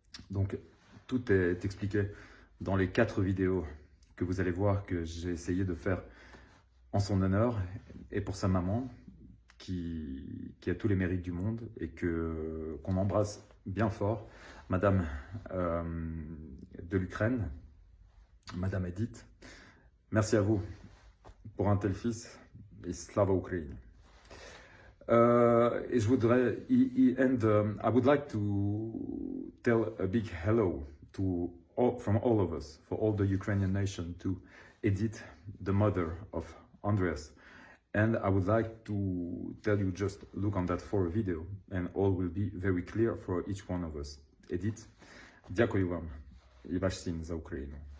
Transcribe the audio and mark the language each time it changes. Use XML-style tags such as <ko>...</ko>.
<fr>Donc tout est expliqué dans les 4 vidéos que vous allez voir que j'ai essayé de faire en son honneur et pour sa maman qui a tous les mérites du monde et qu'on embrasse bien fort, Madame de l'Ukraine, Madame Edith. Merci à vous pour un tel fils et Slava Ukraine. Et je voudrais,</fr> <en>I would like to tell a big hello to from all of us, for all the Ukrainian nation, to Edith, the mother of Andreas. And I would like to tell you, just look on that 4 video and all will be very clear for each one of us.</en> <uk>Edith, дякую вам і ваш син за Україну.</uk>